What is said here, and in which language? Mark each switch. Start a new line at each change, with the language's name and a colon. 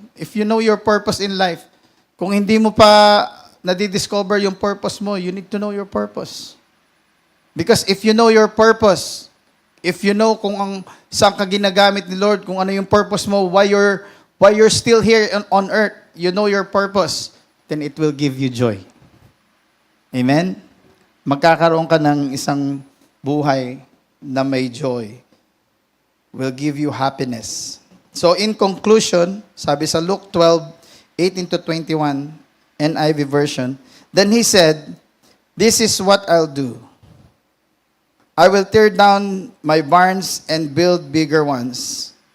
English: If you know your purpose in life,
Filipino: kung hindi mo pa nadidiscover yung purpose mo,
English: you need to know your purpose. Because if you know your purpose, if you know
Filipino: kung saan ka ginagamit ni Lord, kung ano yung purpose mo,
English: why you're still here on earth, you know your purpose, then it will give you joy. Amen?
Filipino: Magkakaroon ka ng isang buhay na may joy.
English: Will give you happiness. So in conclusion, sabi sa Luke 12:18-21, NIV version, then he said, "This is what I'll do. I will tear down my barns and build bigger ones."